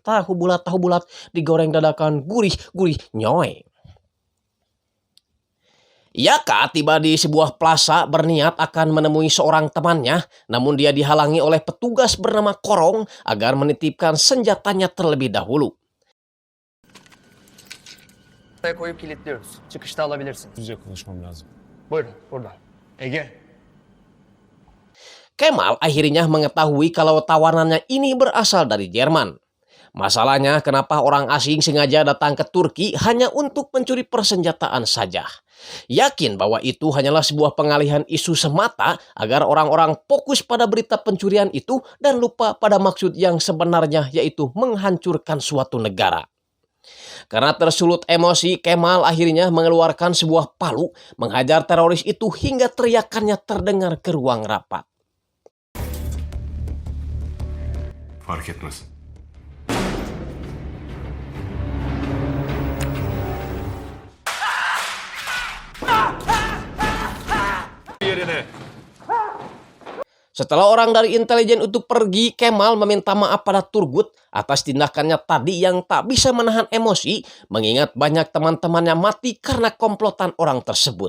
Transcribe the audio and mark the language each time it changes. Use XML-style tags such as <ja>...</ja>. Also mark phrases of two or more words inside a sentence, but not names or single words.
<id>Tahu bulat digoreng dadakan gurih nyoy. Yaka tiba di sebuah plaza berniat akan menemui seorang temannya, namun dia dihalangi oleh petugas bernama Korong agar menitipkan senjatanya terlebih dahulu.</id> <tr>Buraya koyup kilitliyoruz. Çıkışta alabilirsiniz. Yüzle konuşmam lazım. Buyurun, buradan. Ege.</tr> <id>Kemal akhirnya mengetahui kalau tawanannya ini berasal dari Jerman. Masalahnya kenapa orang asing sengaja datang ke Turki hanya untuk mencuri persenjataan saja. Yakin bahwa itu hanyalah sebuah pengalihan isu semata agar orang-orang fokus pada berita pencurian itu dan lupa pada maksud yang sebenarnya, yaitu menghancurkan suatu negara. Karena tersulut emosi, Kemal akhirnya mengeluarkan sebuah palu, menghajar teroris itu hingga teriakannya terdengar ke ruang rapat.</id> <tr>Fark etmez.</tr> <id>Setelah orang dari intelijen itu pergi, Kemal meminta maaf pada Turgut atas tindakannya tadi yang tak bisa menahan emosi, mengingat banyak teman-temannya mati karena komplotan orang tersebut.</id>